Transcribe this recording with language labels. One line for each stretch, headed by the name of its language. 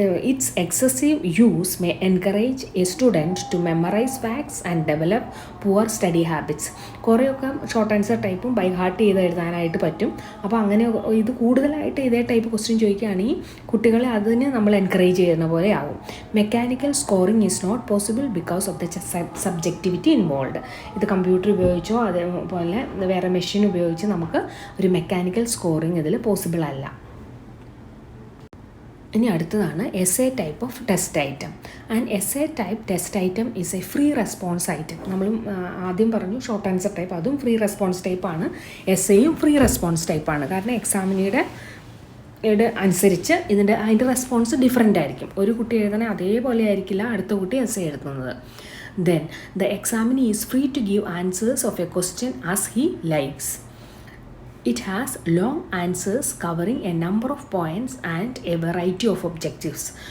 English: Its excessive use may encourage a student to memorize facts and develop poor study habits.
Malayalam: കുറേയൊക്കെ short answer ടൈപ്പും by heart ചെയ്ത് എഴുതാനായിട്ട് പറ്റും. അപ്പോൾ അങ്ങനെ ഇത് കൂടുതലായിട്ട് ഇതേ ടൈപ്പ് ക്വസ്റ്റ്യൻ ചോദിക്കുകയാണെങ്കിൽ കുട്ടികളെ അതിന് നമ്മൾ എൻകറേജ് ചെയ്യുന്ന പോലെ ആവും.
English: Mechanical scoring is not possible because of the subjectivity involve.
Malayalam: ഇത് കമ്പ്യൂട്ടർ ഉപയോഗിച്ചോ അതേപോലെ വേറെ മെഷീൻ ഉപയോഗിച്ച് നമുക്ക് ഒരു മെക്കാനിക്കൽ സ്കോറിംഗ് ഇതിൽ പോസിബിൾ അല്ല. ഇനി അടുത്തതാണ്
English: Essay type of test item. And essay type test item is a free response item.
Malayalam: നമ്മൾ ആദ്യം പറഞ്ഞു ഷോർട്ട് ആൻസർ ടൈപ്പ്, അതും ഫ്രീ റെസ്പോൺസ് ടൈപ്പാണ്. എസ് എയും ഫ്രീ റെസ്പോൺസ് ടൈപ്പാണ്. കാരണം എക്സാമിനിയുടെ അനുസരിച്ച് അതിൻ്റെ റെസ്പോൺസ് ഡിഫറെൻ്റ് ആയിരിക്കും. ഒരു കുട്ടി എഴുതണേ അതേപോലെ ആയിരിക്കില്ല അടുത്ത കുട്ടി എസ് എ എഴുതുന്നത്.
English: Then the examinee is free to give answers of a question as he likes. It has long answers covering a number of points and a variety of objectives.